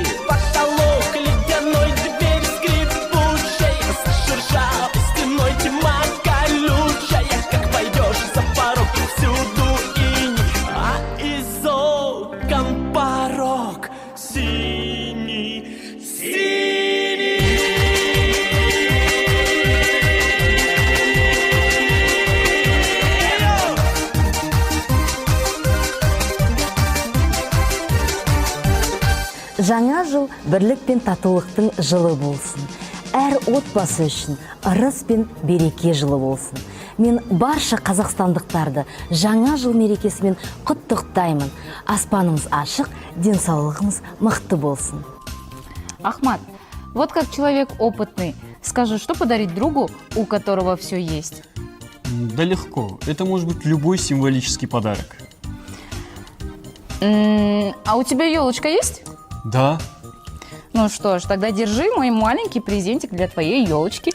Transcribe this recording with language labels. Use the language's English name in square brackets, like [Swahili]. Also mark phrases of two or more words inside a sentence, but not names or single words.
[Russian] Потолок ледяной, дверь скрипучая, за шершавой стеной тьма колючая. Как пойдешь за порог, всюду иней, а из окон порог синий, синий. [Kazakh] Жаңа жыл бірлік пен татулықтың жылы болсын. Әр отбасы үшін ырыс пен береке жылы болсын. Мен барша қазақстандықтарды жаңа жыл мерекесімен құттықтаймын. Аспанымыз ашық, денсаулығымыз мықты болсын. [Russian] Ахмат, вот как человек опытный, скажи, что подарить другу, у которого все есть? Да легко. Это может быть любой символический подарок. А у тебя елочка есть? Да. Ну что ж, тогда держи мой маленький презентик для твоей елочки.